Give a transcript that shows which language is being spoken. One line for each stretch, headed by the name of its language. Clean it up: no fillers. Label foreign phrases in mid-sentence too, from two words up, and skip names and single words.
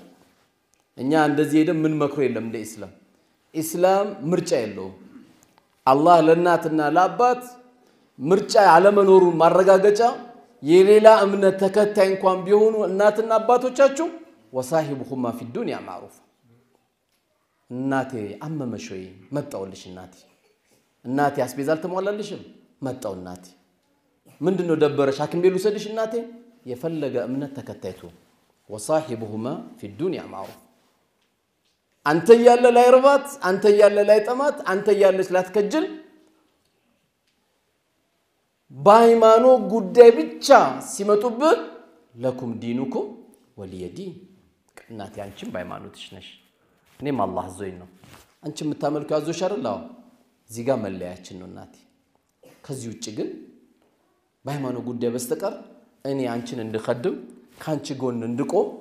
Amharic: እኛ እንደዚህ ሄደን ምን መክሮ የለም እንደ ኢስላም ምርጫ የለው አላህ ለእናትና ለአባት ምርጫ ያለ መኖሩ ማረጋገጫ የሌላ እምነት ተከታይ እንኳን ቢሆኑ እናትና አባቶቻችሁ
Arabic: وصاحبهما في الدنيا معروف
Amharic: እናቴ አመመሽይ መጣውልሽ እናቴ አስቤዛል ተሟላለሽም መጣው እናቴ ምንድነው ደበረሽ ሐኪም ቤት ልውሰድሽ እናቴ የፈለገ እምነት ተከታይቱ
Arabic: وصاحبهما في الدنيا معروف
Amharic: አንተ ያለ ላይ ርባት አንተ ያለ ላይ ጠማት አንተ ያለሽ ላትከጅል ባይማኖ ጉዳይ ብቻ ሲመጡብህ
Arabic: لكم دينكم ولي دين
Amharic: እናቴ አንቺም ባይማኖትሽ ነሽ እኔም አላህ አዞኝ ነው አንቺ የምታመልከው ያዞሽ አይደል እዚህ ጋር መለያችን ነው እናቴ ከዚህ ውጪ ግን ባይማኖ ጉዳይ በስተቀር እኔ አንቺን እንድخدም ካንቺ ጎን እንድቆም